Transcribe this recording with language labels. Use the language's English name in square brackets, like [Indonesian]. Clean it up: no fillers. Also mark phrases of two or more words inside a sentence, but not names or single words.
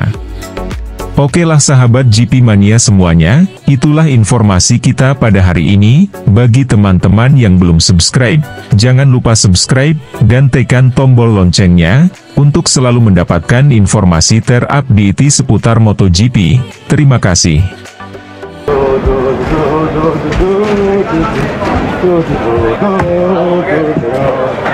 [Indonesian] Oke lah sahabat GP Mania semuanya, itulah informasi kita pada hari ini. Bagi teman-teman yang belum subscribe, jangan lupa subscribe, dan tekan tombol loncengnya, untuk selalu mendapatkan informasi terupdate seputar MotoGP. Terima kasih. do do do do do do do do do do do do do.